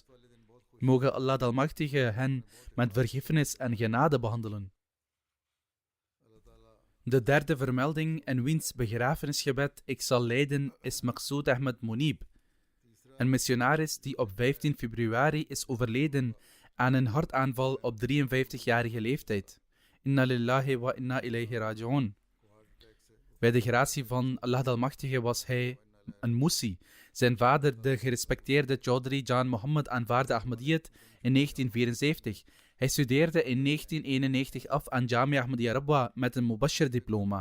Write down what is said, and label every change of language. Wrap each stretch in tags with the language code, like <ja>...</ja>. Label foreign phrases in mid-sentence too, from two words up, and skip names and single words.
<nl>Mogen Allah de Almachtige hen met vergiffenis en genade behandelen. De derde vermelding en wiens begrafenisgebed ik zal leiden is Maqsood Ahmed Munib, een missionaris die op 15 februari is overleden aan een hartaanval op 53-jarige leeftijd.</nl> <ar>إنا لله وإنا إليه راجعون.</ar> <nl>Bij de gratie van Allah de Almachtige was hij een Musi. Zijn vader, de gerespecteerde Chaudhry Jan Mohammed, aanvaarde Ahmadiyyat in 1974. Hij studeerde in 1991 af aan Jamia Ahmadiyya Rabwa met een Mubashir-diploma.</nl>